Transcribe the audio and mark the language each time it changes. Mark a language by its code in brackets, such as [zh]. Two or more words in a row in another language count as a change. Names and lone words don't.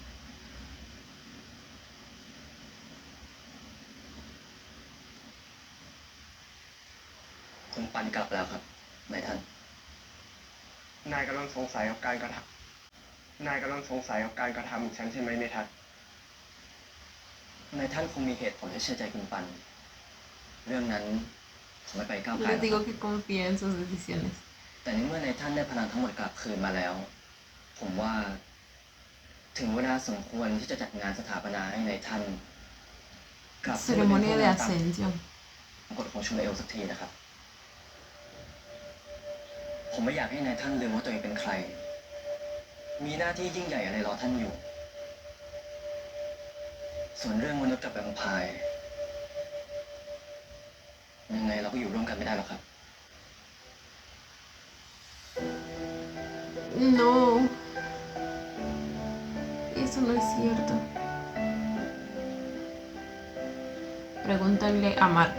[th] คุณปันกลับแล้วครับนายท่าน นายกำลังสงสัยกับการกระทำของฉันใช่ไหมเมทัศน์นายท่านคงมีเหตุผลให้เชื่อใจคุณปัน เรื่องนั้นผมไม่ไปก้าวไก่หร [es] Les [th] อก [es] digo que confíe en sus decisiones. [th] แต่ในเมื่อนายท่านได้พลังทั้งหมดกลับคืนมาแล้ว ผมว่า ถึงเวลาสมควรที่จะจัดงานสถาปนาให้นายท่านกลับ [es] Ceremonia de ascensión. [th] กฎของชูเอลสักทีนะครับ ผมไม่อยากให้นายท่านลืมว่าตัวเองเป็นใคร มีหน้าที่ยิ่งใหญ่อะไรรอท่านอยู่ ส่วนเรื่องมนุษย์กับแวมไพร์ยังไงเราก็อยู่ร่วมกันไม่ได้หรอกครับ [es] No. Eso no es cierto. Pregúntale a Mark.